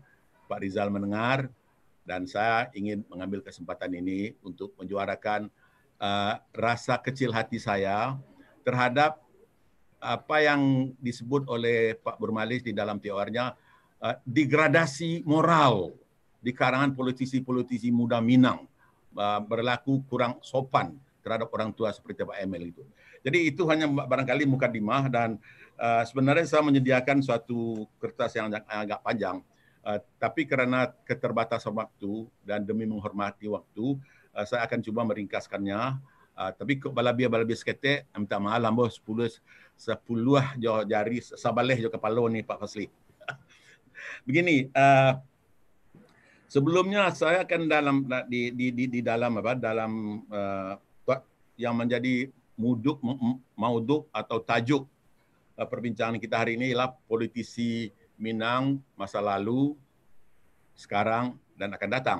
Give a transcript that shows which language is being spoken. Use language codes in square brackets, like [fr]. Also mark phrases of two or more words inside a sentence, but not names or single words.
[id] Pak Rizal mendengar, dan saya ingin mengambil kesempatan ini untuk menyuarakan rasa kecil hati saya terhadap apa yang disebut oleh Pak Burmalis di dalam teorinya, degradasi moral di kalangan politisi-politisi muda Minang, berlaku kurang sopan terhadap orang tua seperti Pak Emil itu. Jadi itu hanya barangkali mukadimah, dan sebenarnya saya menyediakan suatu kertas yang agak panjang. Tapi karena keterbatasan waktu dan demi menghormati waktu, saya akan coba meringkaskannya. [min] Tapi balabia seketik, minta maaf lambo 10 jari sabaleh jo kepala ni Pak Fazli. [id] Begini, sebelumnya saya akan di dalam yang menjadi mauduk atau tajuk perbincangan kita hari ini ialah politisi Minang masa lalu, sekarang, dan akan datang.